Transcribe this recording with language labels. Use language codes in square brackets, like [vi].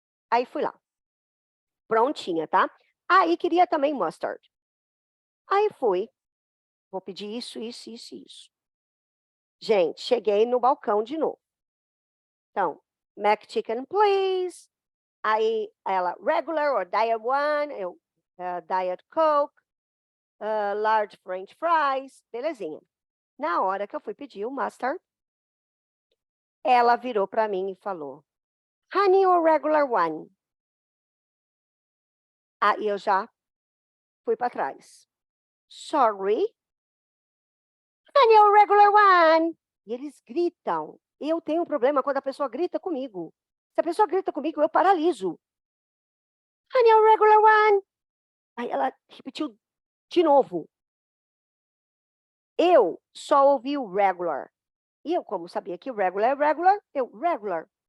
[pt] Aí fui lá, prontinha, tá? Aí queria também mustard. Aí fui, vou pedir isso, isso, isso, isso. Gente, cheguei no balcão de novo. Então, McChicken, please. Aí ela, regular or diet one, eu, diet coke, large french fries, belezinha. Na hora que eu fui pedir o mustard, ela virou para mim e falou, honey or regular one? Aí eu já fui para trás. [en] Sorry, honey or regular one? [pt] E eles gritam. Eu tenho um problema quando a pessoa grita comigo. Se a pessoa grita comigo, eu paraliso. Honey or regular one? Aí ela repetiu de novo. Eu só ouvi o regular. E eu, como sabia que regular é regular, eu regular.